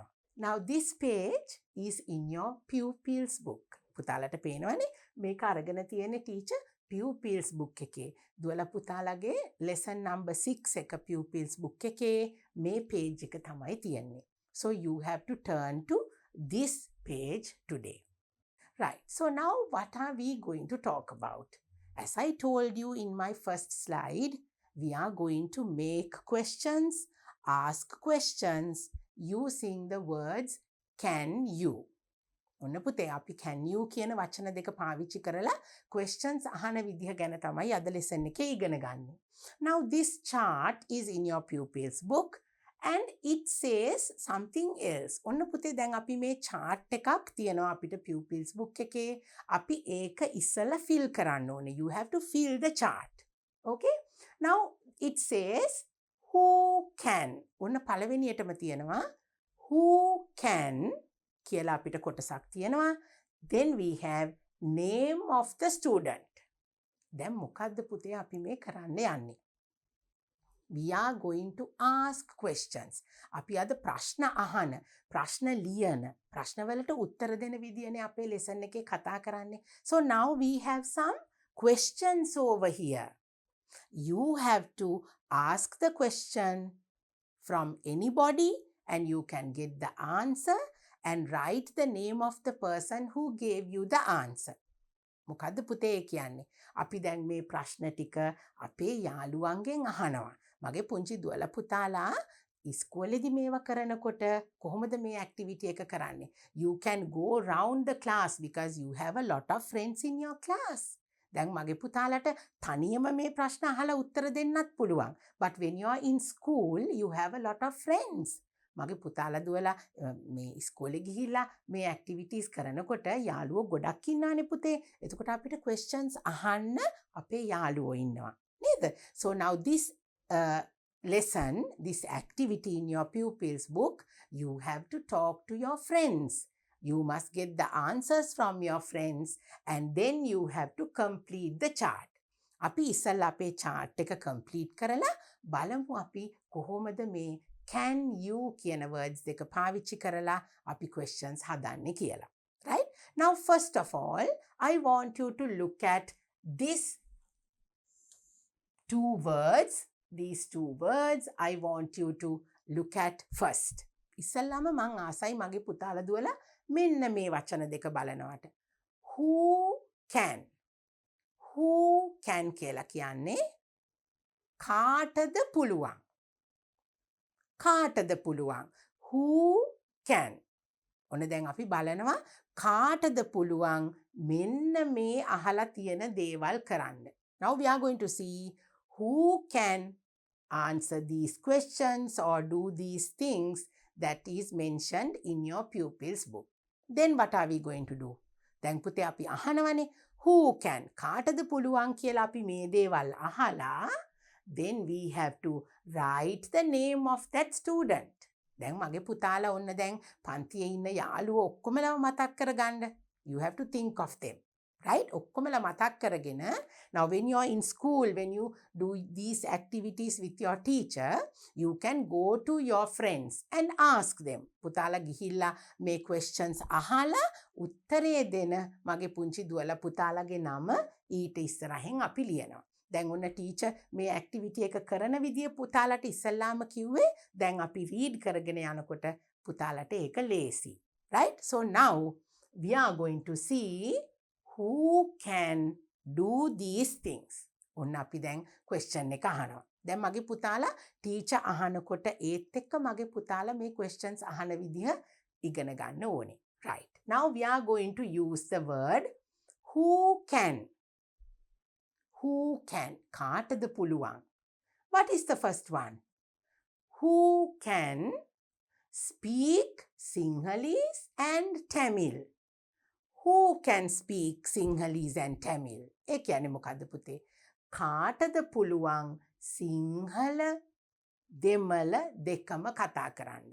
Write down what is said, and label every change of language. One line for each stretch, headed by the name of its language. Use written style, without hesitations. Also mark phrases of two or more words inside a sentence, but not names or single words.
English: Now this page is in your pupils book.
Sinhala: පුතාලාට පේනවනේ මේක අරගෙන තියෙන
English: teacher pupils book
Sinhala: එකේ. දුවලා පුතාලාගේ
English: lesson number 6
Sinhala: එක
English: pupils book
Sinhala: එකේ මේ page එක තමයි තියෙන්නේ.
English: So you have to turn to this page today. Right. So now what are we going to talk about? As I told you in my first slide, we are going to make questions, ask questions using the words can you.
Sinhala: ඔන්න පුතේ අපි
English: can you
Sinhala: කියන වචන දෙක පාවිච්චි කරලා questions අහන විදිහ ගැන තමයි අද lesson එකේ ඉගෙන ගන්න.
English: Now this chart is in your pupils book and it says something else.
Sinhala: ඔන්න පුතේ දැන් අපි මේ chart එකක් තියෙනවා අපිට
English: pupils book
Sinhala: එකේ. අපි ඒක ඉස්සලා fill කරන්න ඕනේ.
English: You have to fill the chart. Okay? Now it says who can.
Sinhala: ඔන්න පළවෙනියටම තියෙනවා
English: who can
Sinhala: කියලා අපිට කොටසක් තියෙනවා.
English: Then we have name of the student.
Sinhala: දැන් මොකද්ද පුතේ අපි මේ කරන්න යන්නේ?
English: We are going to ask questions.
Sinhala: අපි අද ප්‍රශ්න අහන, ප්‍රශ්න ලියන, ප්‍රශ්නවලට උත්තර දෙන විදියනේ අපේ lesson එකේ කතා කරන්නේ.
English: So now we have some questions over here. You have to ask the question from anybody and you can get the answer and write the name of the person who gave you the answer.
Sinhala: මොකද්ද පුතේ කියන්නේ? අපි දැන් මේ ප්‍රශ්න ටික අපේ යාළුවන්ගෙන් අහනවා. මගේ පුංචි දුවලා පුතාලා ඉස්කෝලේදී මේවා කරනකොට කොහොමද මේ ඇක්ටිවිටි එක කරන්නේ?
English: You can go round the class because you have a lot of friends in your class.
Sinhala: දැන් මගේ පුතාලට තනියම මේ ප්‍රශ්න අහලා උත්තර දෙන්නත් පුළුවන්.
English: But when you are in school, you have a lot of friends.
Sinhala: මගේ පුතාලා දුවලා මේ ඉස්කෝලේ ගිහිල්ලා මේ ඇක්ටිවිටීස් කරනකොට යාළුවෝ ගොඩක් ඉන්නානේ පුතේ. එතකොට අපිට questions අහන්න අපේ යාළුවෝ ඉන්නවා. නේද?
English: So now this lesson, this activity in your pupils book, you have to talk to your friends. You must get the answers from your friends and then you have to complete the chart.
Sinhala: අපි ඉස්සල්ලා අපේ chart එක complete කරලා බලමු අපි කොහොමද මේ
English: can you
Sinhala: කියන words දෙක පාවිච්චි කරලා අපි questions හදන්නේ කියලා.
English: Right? Now first of all, I want you to look at this two words these two words I want you to look at first.
Sinhala: ඉස්සල්ලාම මං ආසයි මගේ පුතාලා දුවලා මෙන්න මේ වචන දෙක බලනවට.
English: Who can? Who can
Sinhala: කියලා කියන්නේ කාටද පුළුවන්? කාටද පුළුවන්?
English: Who can?
Sinhala: ඔන්න දැන් අපි බලනවා කාටද පුළුවන් මෙන්න මේ අහලා තියෙන දේවල් කරන්න.
English: Now we are going to see who can answer these questions or do these things that is mentioned in your pupil's book. Then what are we going to do?
Sinhala: දැන් පුතේ අපි අහනවනේ
English: who can
Sinhala: කාටද පුළුවන් කියලා අපි මේ දේවල් අහලා
English: then we have to write the name of that student.
Sinhala: දැන් මගේ පුතාලා ඔන්න දැන් පන්තියේ ඉන්න යාළුවෝ ඔක්කොමලම මතක් කරගන්න.
English: You have to think of them. Right?
Sinhala: ඔක්කොමලා මතක් කරගෙන
English: now when you are in school, when you do these activities with your teacher, you can go to your friends and ask them.
Sinhala: පුතාලා ගිහිල්ලා මේ questions අහලා උත්තරේ දෙන මගේ පුංචි දුවලා පුතාලාගේ නම ඊට ඉස්සරහින් අපි ලියනවා. දැන් ඔන්න ටීචර් මේ ඇක්ටිවිටි එක කරන විදිය පුතාලට ඉස්සල්ලාම කිව්වේ දැන් අපි රීඩ් කරගෙන යනකොට පුතාලට ඒක ලේසි.
English: Right? So now we are going to see who can do these things.
Sinhala: ඔන්න අපි දැන් question එක අහනවා. දැන් මගේ පුතාලා ටීචර් අහනකොට ඒත් එක්ක මගේ පුතාලා මේ questions අහන විදිහ ඉගෙන ගන්න ඕනේ.
English: Right. Now we are going to use the word who can. Who can?
Sinhala: කාටද පුළුවන්?
English: What is the first one? Who can speak Sinhalese and Tamil? Who can speak Sinhalese and Tamil?
Sinhala: ඒ කියන්නේ මොකද්ද පුතේ? කාටද පුළුවන් සිංහල දෙමළ දෙකම කතා කරන්න?